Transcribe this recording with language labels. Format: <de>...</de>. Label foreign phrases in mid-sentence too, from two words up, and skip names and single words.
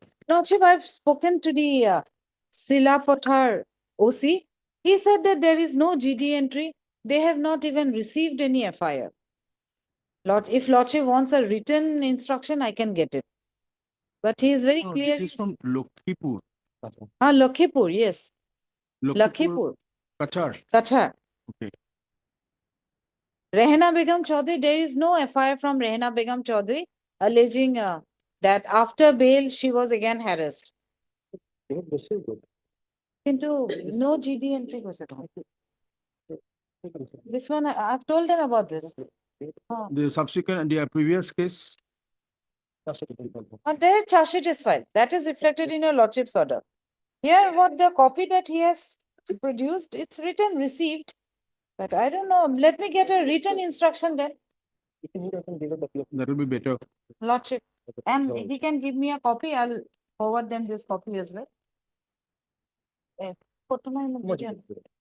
<en>Lordship, I've spoken to the Sila Pothar OC. He said that there is no GD entry. They have not even received any FIR. Lord, if Lordship wants a written instruction, I can get it. But he is very No, clear. this is from Lokhipur. Lakhipur, yes. Lakhipur, Kachar. Kachar. Okay. Rehna Begum Chaudhary, there is no FIR from Rehna Begum Chaudhary alleging that after bail she was again harassed. Into no GD entry was it? This one, I've told them about this. The subsequent, the previous case, And their charge sheet is filed. That is reflected in your lordship's order. Here, what the copy that he has produced, it's written received. But I don't know, let me get a written instruction then, that will be better. lordship. And he can give me a copy, I'll forward them this copy as well.</en> <bn>Eh, প্রথমে আমি বুঝি না।</bn>